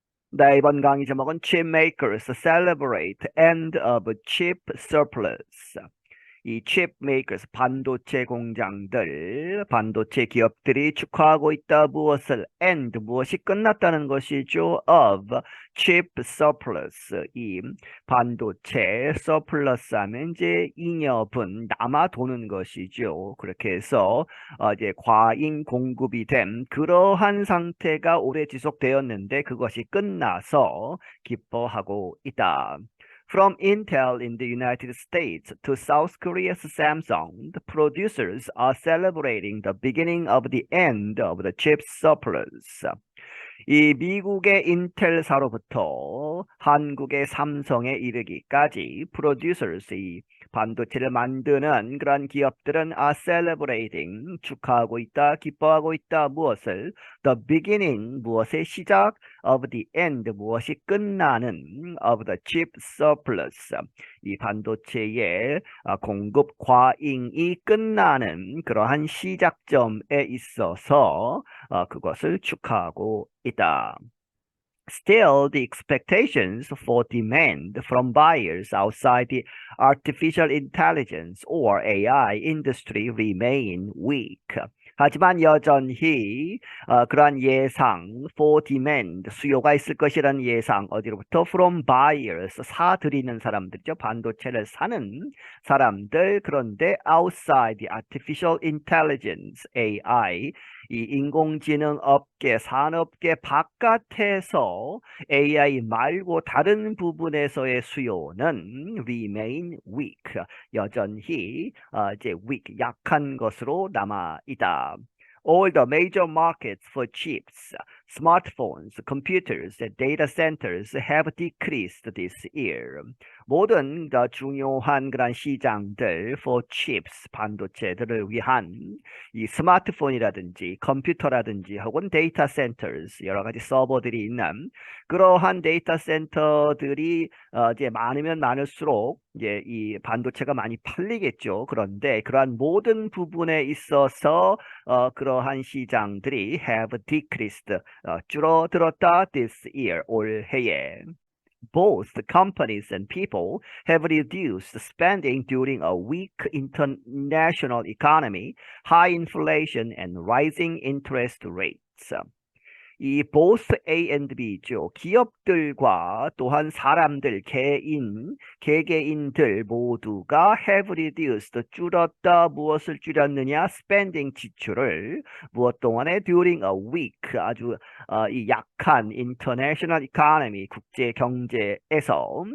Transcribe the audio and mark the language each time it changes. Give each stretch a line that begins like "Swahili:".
Korean: 네, 이번 강의 제목은
English: Chip makers celebrate end of chip surplus.
Korean: 이
English: chip makers,
Korean: 반도체 공장들, 반도체 기업들이 축하하고 있다. 무엇을?
English: end,
Korean: 무엇이 끝났다는 것이죠.
English: of chip surplus,
Korean: 이 반도체 surplus 하면 이제 잉여분, 남아 도는 것이죠. 그렇게 해서 이제 과잉 공급이 된 그러한 상태가 오래 지속되었는데 그것이 끝나서 기뻐하고 있다.
English: From Intel in the United States to South Korea's Samsung, the producers are celebrating the beginning of the end of the chip surplus.
Korean: 이 미국의 인텔사로부터 한국의 삼성에 이르기까지 producers, 이 반도체를 만드는 그런 기업들은
English: are celebrating,
Korean: 축하하고 있다, 기뻐하고 있다. 무엇을?
English: The beginning,
Korean: 무엇의 시작?
English: of the end,
Korean: 무엇이 끝나는
English: of the chip surplus,
Korean: 이 반도체의 공급 과잉이 끝나는 그러한 시작점에 있어서 그것을 축하하고 있다.
English: Still, the expectations for demand from buyers outside the artificial intelligence or AI industry remain weak.
Korean: 하지만 여전히 그러한 예상,
English: for demand,
Korean: 수요가 있을 것이라는 예상, 어디로부터?
English: From buyers,
Korean: 사들이는 사람들이죠. 반도체를 사는 사람들. 그런데
English: outside the artificial intelligence,
Korean: AI, 이 인공지능 업계, 산업계 바깥에서 AI 말고 다른 부분에서의 수요는
English: remain weak,
Korean: 여전히 이제 weak, 약한 것으로 남아 있다.
English: All the major markets for chips, smartphones, computers, and data centers have decreased this year.
Korean: 모든 중요한 그런 시장들
English: for chips,
Korean: 반도체들을 위한 이 스마트폰이라든지 컴퓨터라든지 혹은 데이터 센터스, 여러 가지 서버들이 있는 그러한 데이터 센터들이 이제 많으면 많을수록 이제 이 반도체가 많이 팔리겠죠. 그런데 그러한 모든 부분에 있어서 그러한 시장들이
English: have decreased,
Korean: 줄어들었다
English: this year,
Korean: 올해에.
English: Both companies and people have reduced spending during a weak international economy, high inflation, and rising interest rates.
Korean: 이
English: both A and B
Korean: 죠. 기업들과 또한 사람들, 개개인들 모두가
English: have reduced,
Korean: 줄였다. 무엇을 줄였느냐? spending, 지출을. 무엇 동안에?
English: during a weak,
Korean: 아주 이 약한
English: international economy,
Korean: 국제 경제에서.